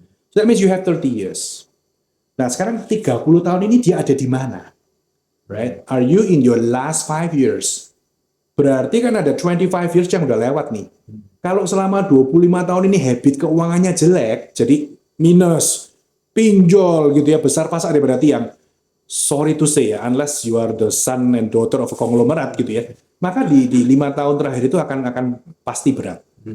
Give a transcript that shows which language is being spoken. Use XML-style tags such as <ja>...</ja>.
<en>So that means you have 30 years.</en> <id>Nah, sekarang 30 tahun ini dia ada di mana?</id> <en>Right? Are you in your last 5 years?</en> <id>Berarti kan ada 25 years yang udah lewat nih. Kalau selama 25 tahun ini habit keuangannya jelek, jadi minus, pinjol gitu ya, besar pasak daripada tiang.</id> <en>sorry to say ya, unless you are the son and daughter of a conglomerate gitu ya,</en> <id>maka di 5 tahun terakhir itu akan pasti berat.</id>